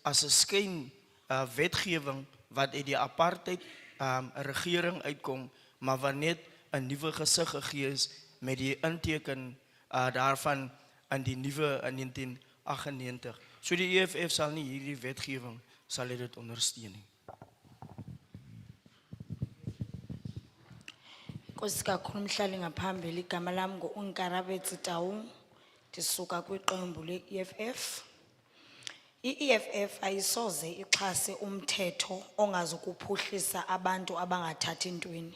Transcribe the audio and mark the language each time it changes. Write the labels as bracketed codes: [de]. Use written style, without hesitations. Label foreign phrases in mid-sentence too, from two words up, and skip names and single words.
[af] as 'n skyn wetgewing wat uit die apartheid regering uitkom, maar wat net 'n nuwe gesig gegee is met die inteken daarvan in die nuwe in 1998. So die EFF sal nie hierdie wetgewing sal dit ondersteun nie. [xh] Nkosi kakhulu mhlali ngaphambili, igama lami ngu-Unkarabetsi Taung, ndisuka kwiqembu le-EFF. I-EFF ayisoze ixhase umthetho ongazukuphuhlisa abantu abangathathi ntweni.